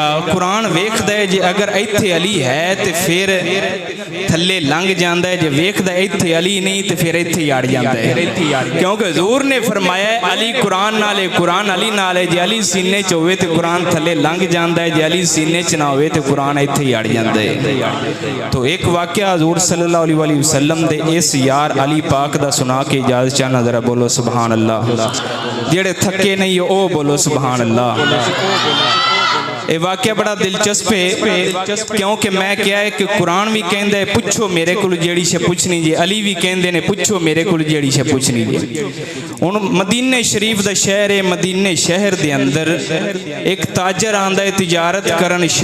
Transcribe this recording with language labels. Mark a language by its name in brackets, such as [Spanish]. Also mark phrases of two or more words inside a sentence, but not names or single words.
[Punjabi] ਕੁਰਾਨ ਵੇਖਦਾ ਹੈ ਜੇ ਅਗਰ ਇੱਥੇ ਅਲੀ ਹੈ ਤੋ ਫਿਰ ਥੱਲੇ ਲੰਘ ਜਾਤਾ ਹੈ, ਜੇ ਵੇਖਦਾ ਇੱਥੇ ਅਲੀ ਨਹੀਂ ਤੋ ਫਿਰ ਇੱਥੇ ਹੀ ਅੜ ਜਾਤਾ ਹੈ। ਕਿਉਂਕਿ ਹਜ਼ੂਰ ਨੇ ਫ਼ਰਮਾਇਆ ਅਲੀ ਕੁਰਾਨ ਨਾਲੇ, ਕੁਰਾਨ ਅਲੀ ਨਾਲੇ। ਜੇ ਅਲੀ ਸੀਨੇ ਚ ਹੋਵੇ ਤੋ ਕੁਰਾਨ ਥੱਲੇ ਲੰਘ ਜਾਤਾ ਹੈ, ਜੇ ਅਲੀ ਸੀਨੇ ਚ ਨਾ ਹੋਵੇ ਤੋ ਕੁਰਾਨ ਇੱਥੇ ਹੀ ਅੜ ਜਾਤਾ ਹੈ। ਤੋ ਇਕ ਵਾਕਿਆ ਹਜ਼ੂਰ [Arabic] صلى الله عليه وسلم [Punjabi] ਦੇ ਇਸ ਯਾਰ ਅਲੀ ਪਾਕ ਦਾ ਸੁਣਾ ਕੇ ਇਜਾਜ਼ਤ ਚਾਹਣਾ, ਜ਼ਰਾ ਬੋਲੋ [Arabic] سبحان الله. [Punjabi] ਜਿਹੜੇ ਥੱਕੇ ਨਹੀਂ ਹੋ ਬੋਲੋ [Arabic] سبحان الله. [Punjabi] ਯੇ ਵਾਕਿਆ ਬੜਾ ਦਿਲਚਸਪ ਹੈ, ਕਿਉਂਕਿ ਮੈਂ ਕਿਆ ਹੈ ਕਿ ਕੁਰਾਨ ਭੀ ਕਹਿਤਾ ਹੈ ਪੁੱਛੋ ਮੇਰੇ ਕੋ ਜਿਹੜੀ ਸ਼ੈ ਪੁੱਛਣੀ ਜੇ, ਅਲੀ ਭੀ ਕਹਿਤੇ ਨੇ ਪੁੱਛੋ ਮੇਰੇ ਕੋ ਜਿਹੜੀ ਸ਼ੈ ਪੁੱਛਣੀ ਜੇ। ਹੁਣ ਮਦੀਨੇ ਸ਼ਰੀਫ਼ ਦਾ ਸ਼ਹਿਰ ਹੈ, ਮਦੀਨੇ ਸ਼ਹਿਰ ਦੇ ਅੰਦਰ ਇਕ ਤਾਜਰ ਆਂਦਾ ਹੈ ਤਿਜਾਰਤ ਕਰਨ।